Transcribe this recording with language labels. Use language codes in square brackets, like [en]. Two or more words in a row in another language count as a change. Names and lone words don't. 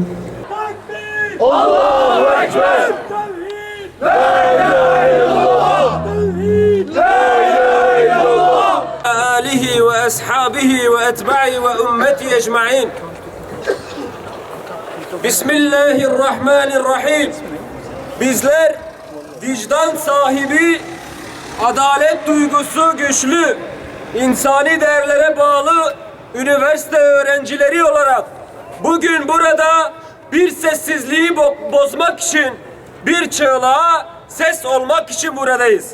[ar] الله أكبر! لا إله إلا الله! لا إله إلا الله! آله وأصحابه وأتباعه وأمته أجمعين. Bismillahirrahmanirrahim. [tr] Bizler vicdan sahibi, adalet duygusu güçlü, insani değerlere bağlı üniversite öğrencileri olarak bugün burada bir sessizliği bozmak için, bir çığlığa ses olmak için buradayız.